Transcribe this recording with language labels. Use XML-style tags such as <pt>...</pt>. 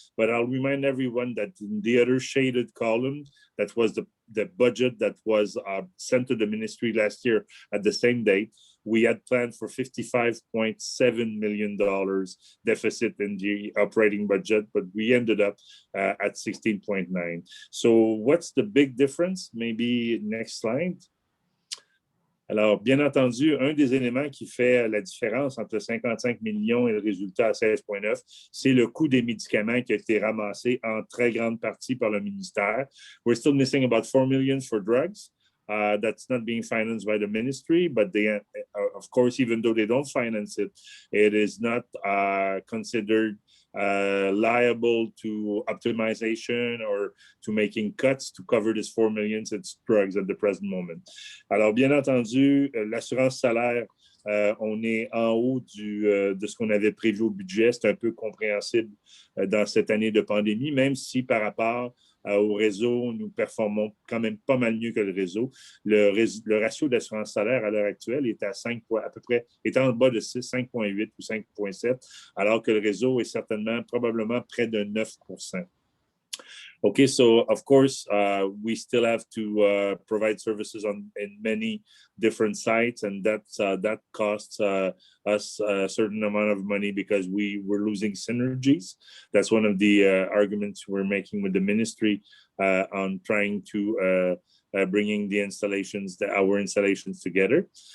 <en>But I'll remind everyone that in the other shaded column, that was the budget that was sent to the ministry last year at the same date. We had planned for $55.7 million deficit in the operating budget, but we ended up at 16.9. So what's the big difference? Maybe next slide.</en> <fr>Alors, bien entendu, un des éléments qui fait la différence entre 55 millions et le résultat à 16,9, c'est le coût des médicaments qui a été ramassé en très grande partie par le ministère.</fr> <en>We're still missing about 4 million for drugs. That's not being financed by the ministry, but they, of course, even though they don't finance it, it is not considered liable to optimization or to making cuts to cover this 4 million. It's drugs at the present moment.</en> <fr>Alors, bien entendu, l'assurance salaire, on est en haut de ce qu'on avait prévu au budget. C'est un peu compréhensible dans cette année de pandémie, même si par rapport au réseau, nous performons quand même pas mal mieux que le réseau. Le ratio d'assurance salaire à l'heure actuelle est à 5, à peu près, est en bas de 6, 5,8 ou 5,7, alors que le réseau est certainement, probablement près de 9%.</fr> <en>Okay, so of course, we still have to provide services in many different sites, and that costs us a certain amount of money because we're losing synergies. That's one of the arguments we're making with the ministry on trying to bringing the installations, our installations together.</en>